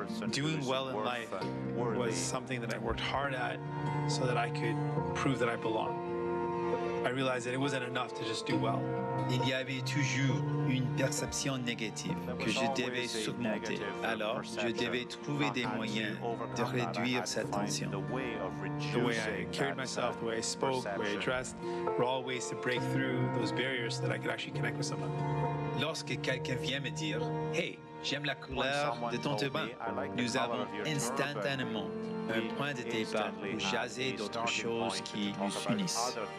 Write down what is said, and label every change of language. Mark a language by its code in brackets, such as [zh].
[en] Doing well in life was something that I worked hard at so that I could prove that I belong. I realized that it wasn't enough to just do well. [fr] Il y avait toujours une perception négative que je devais surmonter. Alors, je devais trouver des moyens de réduire cette tension. [en] The way I carried myself, the way I spoke, the way I dressed, were all ways to break through those barriers so that I could actually connect with someone. [fr] Lorsque quelqu'un vient me dire « Hey, j'aime la couleur de ton turban », nous avons instantanément un point de départ pour jaser d'autres choses qui nous unissent.